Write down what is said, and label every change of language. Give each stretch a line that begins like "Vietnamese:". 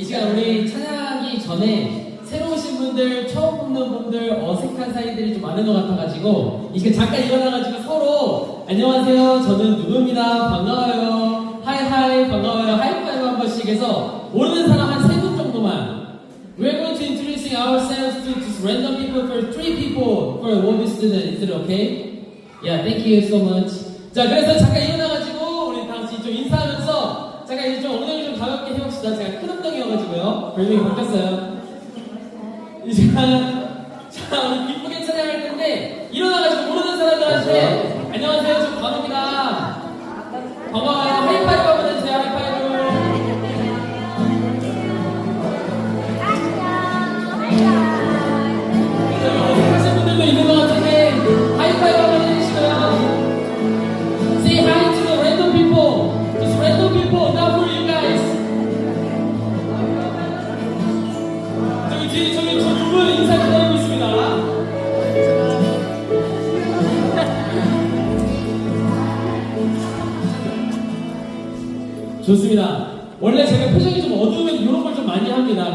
Korean: 이 시간 우리 찬양하기 전에 새로 오신 분들, 처음 보는 분들, 어색한 사이들이 좀 많은 것 같아가지고 이 시간 잠깐 일어나가지고 서로 안녕하세요, 저는 누구입니다, 반가워요, 하이하이, 반가워요, 하이파이브 한 번씩 해서 모르는 사람 한 3분 정도만.
English: We're going to introducing ourselves to just random people for 3 people for a Wobby student. Is it okay? Yeah, thank you so much.
Korean: 자, 그래서 잠깐 일어나가지고 우리 다 같이 좀 인사하면서 잠깐 이제 좀 엉덩이 좀 가볍게 해봅시다. 제가 큰 엉덩이여가지고요. 별명이 바뀌었어요. 이 시간, 자, 우리 기쁘게 찬양할 텐데 일어나가지고 모르는 사람들한테 안녕하세요, 저 관우입니다, 반가워요, 하이파이브 한번 해주세요. 하이파이브. 어색하신 분들도 있는 것 같은데 하이파이브 한번 해주시고요.
English: Say hi to the random people. Just random people, not for you guys.
Korean: 저기 뒤에 저기 저 두 분 인사 기다리고 있습니다. 좋습니다. 원래 제가 표정이 좀 어두우면 이런 걸 좀 많이 합니다.